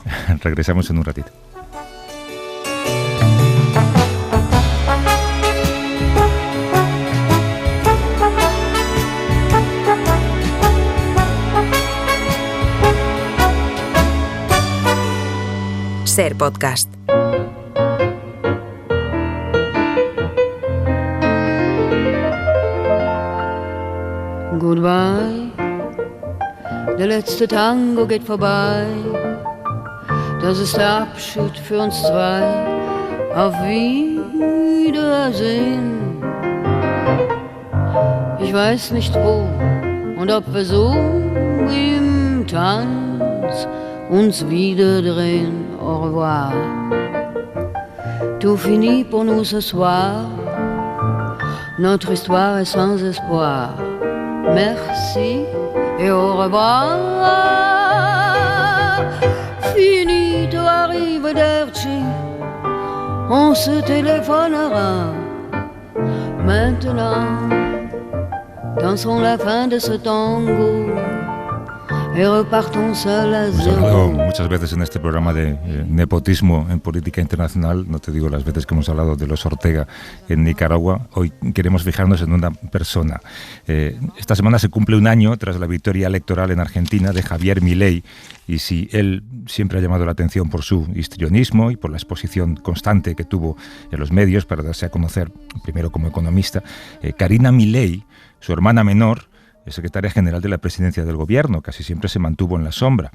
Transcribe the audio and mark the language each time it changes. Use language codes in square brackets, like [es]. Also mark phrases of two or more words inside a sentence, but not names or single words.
[es] Regresamos en un ratito. Ser Podcast. [de] Goodbye, der letzte Tango geht vorbei. Das ist der Abschied für uns zwei. Auf Wiedersehen. Ich weiß nicht wo und ob wir so im Tanz uns wieder drehen. [fr] Au revoir. Tout finit pour nous ce soir. Notre histoire est sans espoir. Merci et au revoir. [it] Finito, arrivederci. [fr] On se téléphonera. Maintenant, dansons la fin de ce tango. Y repartons seul a [es] Hemos [fr] zéro. [es] hablado muchas veces en este programa de nepotismo en política internacional, no te digo las veces que hemos hablado de los Ortega en Nicaragua. Hoy queremos fijarnos en una persona. Esta semana se cumple un año tras la victoria electoral en Argentina de Javier Milei, y si él siempre ha llamado la atención por su histrionismo y por la exposición constante que tuvo en los medios para darse a conocer, primero como economista, Karina Milei, su hermana menor, secretaria general de la presidencia del gobierno, casi siempre se mantuvo en la sombra.